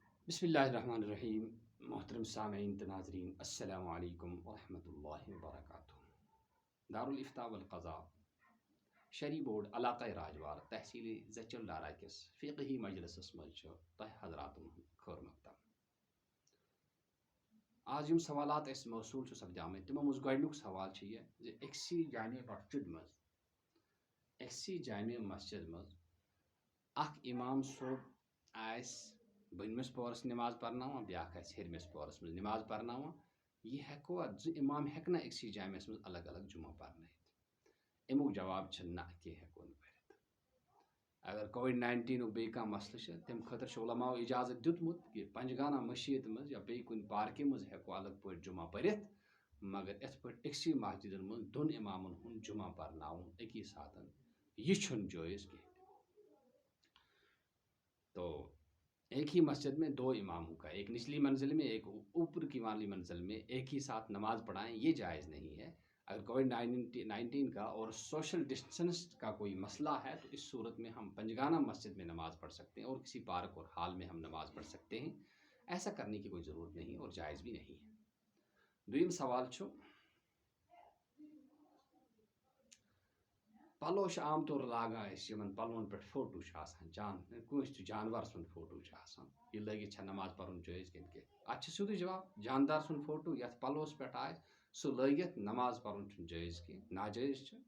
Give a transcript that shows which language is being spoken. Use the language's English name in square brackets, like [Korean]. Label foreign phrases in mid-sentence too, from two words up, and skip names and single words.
[Arabic] بسم اللہ الرحمن الرحیم۔ [Urdu] محترم سامعین ناظرین، [Arabic] السلام علیکم ورحمۃ اللہ وبرکاتہ۔ [Kashmiri] دارالفتاء والقضاء شرعی بورڈ علاقہ راجوار تحصیل زچل ڈارا کس فقہی مجلسس مز تہ حضراتن خیر مقدم۔ آج یم سوالات اس موصول سپدام تمو مز گۄڈنیُک سوال یہ زِ أکسی جامع مسجد مز مز اخ امام صٲب آس بٔنمِس پورس نماز پرناوان، بیاکھ آسہِ ہیٚرمِس پورس مز نماز پرناوان، یہ ہیٚکوا زٕ امام ہیٚکنا أکسی جامعس مز الگ الگ جمعہ پرنٲیِتھ؟ امیُک جواب چھُ نہ، کینٛہہ ہیٚکو نہٕ پٔرِتھ۔ اگر کووِڈ-19 بیٚیہِ کانٛہہ مسلہٕ چھُ تمہِ خٲطرٕ چھُ علماءو اجازت دیُتمُت کہ پنجگانہ مسجد مز یا بیٚیہِ کُنہِ پارکہِ مز ہیٚکو الگ پٲٹھۍ جمعہ پٔرِتھ، مگر یِتھ پٲٹھۍ أکسی مسجدن مز دۄن امامن ہُنٛد جمعہ پرناوُن اکی ساتن یہ چھُنہٕ جٲیز کینٛہہ۔ [Urdu] تو ایک ہی مسجد میں دو اماموں کا، ایک نچلی منزل میں ایک اوپر کی والی منزل میں ایک ہی ساتھ نماز پڑھائیں، یہ جائز نہیں ہے۔ اگر کووڈ-19 کا اور [English] social distance [Urdu] کا کوئی مسئلہ ہے تو اس صورت میں ہم پنجگانہ مسجد میں نماز پڑھ سکتے ہیں اور کسی پارک اور ہال میں ہم نماز پڑھ سکتے ہیں۔ ایسا کرنے کی کوئی ضرورت نہیں اور جائز بھی نہیں ہے۔ [Kashmiri] دویم سوال چھُ پلو عام طور لاگان یمن پلون پہ فوٹو کٲنٛسہِ جانور سُنٛد فوٹو یہ لٲگِتھ چھا نماز پرن جٲیز کِنہٕ کینٛہہ؟ اتھ چھُ سیودُے جواب، جاندار سُنٛد فوٹو یتھ پلوس پٮ۪ٹھ آسہِ سُہ لٲگِتھ نماز پرن چھُنہٕ جٲیز کینٛہہ، ناجٲیز چھُ۔